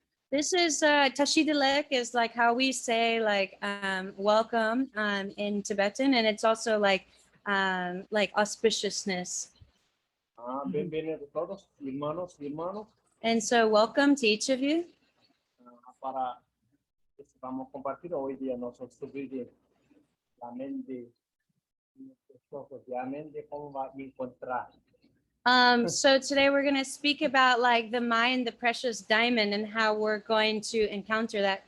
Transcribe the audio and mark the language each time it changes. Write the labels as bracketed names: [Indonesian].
[English] This is Tashi Dilek is like how we say like welcome in Tibetan, and it's also like auspiciousness. [Spanish] Bienvenidos todos, hermanos y hermanos. [English] And so welcome to each of you. [Spanish] Para vamos a compartir hoy día nosotros sobre la mente, la mente cómo va a encontrar. [English] So today we're going to speak about like the mind, the precious diamond, and how we're going to encounter that.